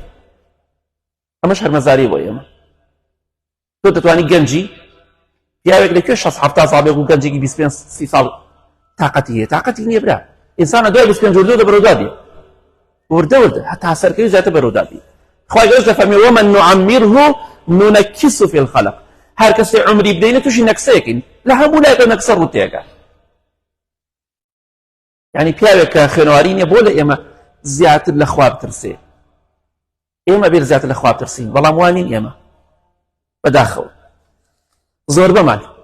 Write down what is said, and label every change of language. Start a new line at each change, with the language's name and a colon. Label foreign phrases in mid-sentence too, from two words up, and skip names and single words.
Central Kurdish: ئەمە شەرمەزاری بۆ ئێمە. تۆ دەتوانی گەنجی پیاوێک لەکوێ 60-70 ساڵ بێ و گەنجێکی 25-30 ساڵ تاقەتی هەیە؟ تاقەتی نییە برا. ئینسانە دوای 25 وردە بەرەودا بێ، وردە هەتا سەرکەوی زیاتر بەرەودا بێ. خوای گەورە دەفەرمێ
Arabic: ومن نعمره ننكسه في الخلق.
Central Kurdish: هەر کەسێ عمری بدەینە تووشی نەکسەیەکەین، لە هەموو لایەکە نەکسە ڕوتێکە. یعنی پیاوێک کە خوێنەواری نییە بۆ لە ئێمە زیاتر لە خوا بترسێ. ئێمە بێت زیاتر لە خوا بترسین، بەڵام وانین ئێمە بەداخەوە زۆر بەمان.